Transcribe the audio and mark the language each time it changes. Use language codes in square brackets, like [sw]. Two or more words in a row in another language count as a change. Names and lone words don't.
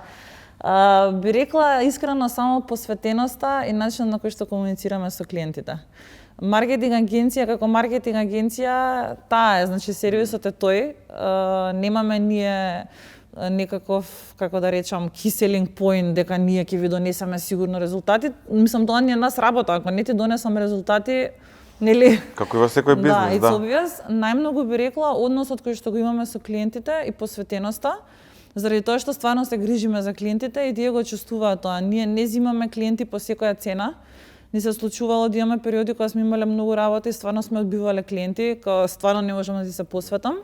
[mk] Би рекла искрено само посветеноста и начинот на кој што комуницираме со клиентите. Маркетинг агенција како маркетинг агенција, таа е, значи сервисот е тој. Немаме ние некаков, како да речам, [en] key selling point [mk] дека ние ќе ви донесеме сигурно резултати. Мислам тоа не е нас работа, ако не ти донесам резултати, нели? Како и во секој бизнес, да. [en] It's obvious. [mk] Најмногу би рекла односот кој што го имаме со клиентите и посветеноста. Заради тоа што стварно се грижиме за клиентите и тие го чувствуваат тоа. Ние не земаме клиенти по секоја цена. Ни се случувало да имаме периоди кога сме имале многу работа и стварно сме одбивале клиенти, кога стварно не можам да се посветам.